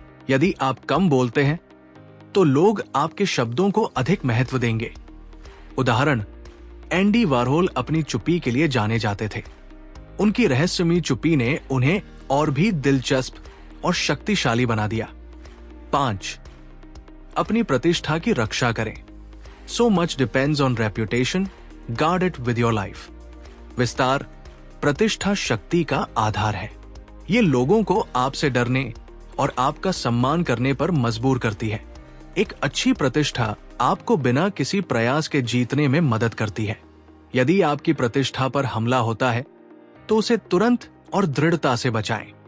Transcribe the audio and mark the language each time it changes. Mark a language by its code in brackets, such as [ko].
[hi] यदि आप कम बोलते हैं तो लोग आपके शब्दों को अधिक महत्व देंगे। उदाहरण: एंडी वारहोल अपनी चुप्पी के लिए जाने जाते थे। उनकी रहस्यमयी चुप्पी ने उन्हें और भी दिलचस्प और शक्तिशाली बना दिया। 5. अपनी प्रतिष्ठा की रक्षा करें। [en] So much depends on reputation, guard it with your life. [hi] विस्तार: प्रतिष्ठा शक्ति का आधार है। ये लोगों को आपसे डरने और आपका सम्मान करने पर मजबूर करती है। एक अच्छी प्रतिष्ठा आपको बिना किसी प्रयास के जीतने में मदद करती है। यदि आपकी प्रतिष्ठा पर हमला होता है तो उसे तुरंत और दृढ़ता से बचाएं।